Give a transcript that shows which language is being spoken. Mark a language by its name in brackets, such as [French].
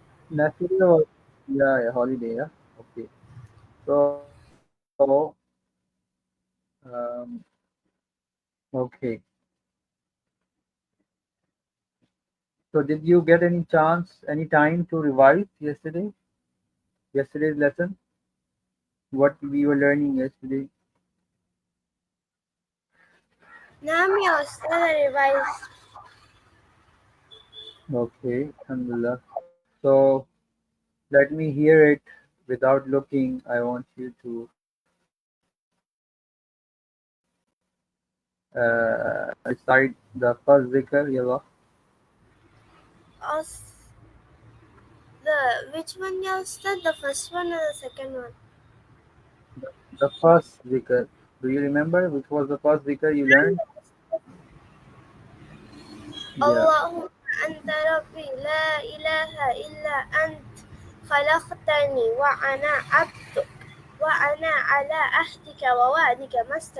[English] Yesterday was yeah, holiday. Yeah. Okay. So um, okay. So did you get any chance, any time to revise yesterday's lesson? What we were learning yesterday? [Arabic] نعم يا أستاذ [English] I revised. Okay. Alhamdulillah. So let me hear it without looking. I want you to recite the first zikr, yalla. Us- The which one [Arabic] يا أستاذ? [English] The first one or the second one? The first zikr. Do you remember which was the first zikr you learned? Yeah. [Arabic] اللهم أنت ربي لا إله إلا أنت خلقتني وأنا عبدك وأنا على عهدك ووعدك ما